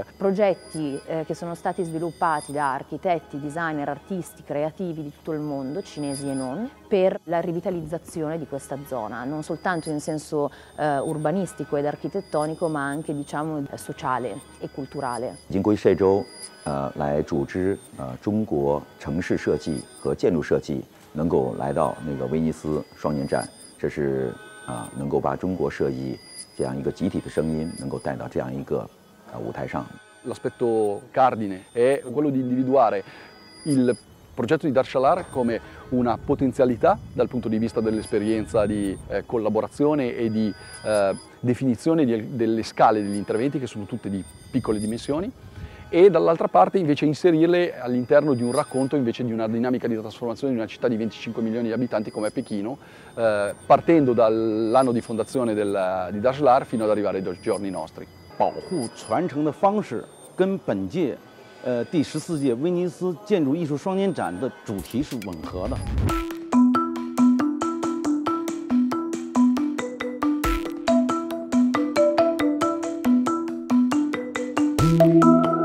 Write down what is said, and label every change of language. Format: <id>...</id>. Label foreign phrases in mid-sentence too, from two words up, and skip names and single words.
<it>Progetti che sono stati sviluppati da architetti, designer, artisti, creativi di tutto il mondo, cinesi e non, per la rivitalizzazione di questa zona, non soltanto in senso urbanistico ed architettonico, ma anche diciamo sociale e culturale.</it> <zh>经过这周来组织中国城市设计和建筑设计能够来到那个威尼斯双年展，这是能够把中国设计这样一个集体的声音能够带到这样一个舞台上。</zh> <it>L'aspetto cardine è quello di individuare il progetto di Darshlar come una potenzialità dal punto di vista dell'esperienza di collaborazione e di definizione delle scale degli interventi, che sono tutte di piccole dimensioni, e dall'altra parte invece inserirle all'interno di un racconto invece di una dinamica di trasformazione di una città di 25 milioni di abitanti come Pechino, partendo dall'anno di fondazione di Darshlar fino ad arrivare ai giorni nostri.</it> <zh>保护传承的方式跟本届第14届威尼斯建筑艺术双年展的主题是吻合的。</zh>